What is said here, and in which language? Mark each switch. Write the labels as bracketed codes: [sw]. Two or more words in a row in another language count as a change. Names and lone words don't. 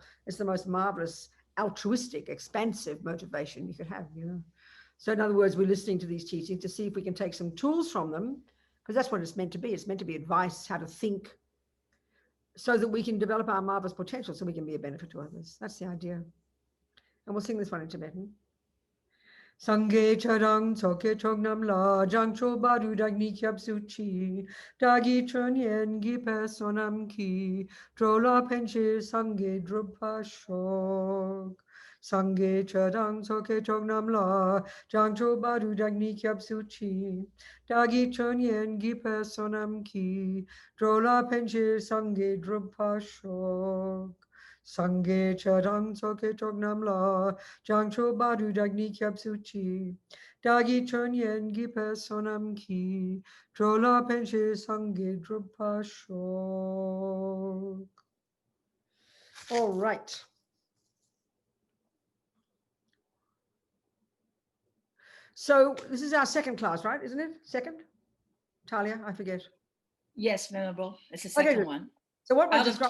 [en] It's the most marvelous, altruistic, expansive motivation you could have, you know. So in other words, we're listening to these teachings to see if we can take some tools from them, because that's what it's meant to be. It's meant to be advice, how to think, so that we can develop our marvelous potential so we can be a benefit to others. That's the idea. And we'll sing this one in Tibetan. [bo] སངས་རྒྱས་ཆོས་དང་ཚོགས་ཀྱི་མཆོག་རྣམས་ལ། བྱང་ཆུབ་བར་དུ་བདག་ནི་སྐྱབས་སུ་མཆི། བདག་གིས་ཆོས་ཉན་གྱི་བསོད་ནམས་ཀྱིས། འགྲོ་ལ་ཕན་ཕྱིར་སངས་རྒྱས་འགྲུབ་པར་ཤོག. སངས་རྒྱས་ཆོས་དང་ཚོགས་ཀྱི་མཆོག་རྣམས་ལ། བྱང་ཆུབ་བར་དུ་བདག་ནི་སྐྱབས་སུ་མཆི། བདག་གིས་ཆོས་ཉན་གྱི་བསོད་ནམས་ཀྱིས། འགྲོ་ལ་ཕན་ཕྱིར་སངས་རྒྱས་འགྲུབ་པར་ཤོག. སངས་རྒྱས་ཆོས་དང་ཚོགས་ཀྱི་མཆོག་རྣམས་ལ། བྱང་ཆུབ་བར་དུ་བདག་ནི་སྐྱབས་སུ་མཆི། བདག་གིས་ཆོས་ཉན་གྱི་བསོད་ནམས་ཀྱིས། འགྲོ་ལ་ཕན་ཕྱིར་སངས་རྒྱས་འགྲུབ་པར་ཤོག. [en] All right. So this is our second class, right? Isn't it? Second? Talia? I forget. Yes, Venerable. It's the Okay, second good. one. So what we're Out of describing,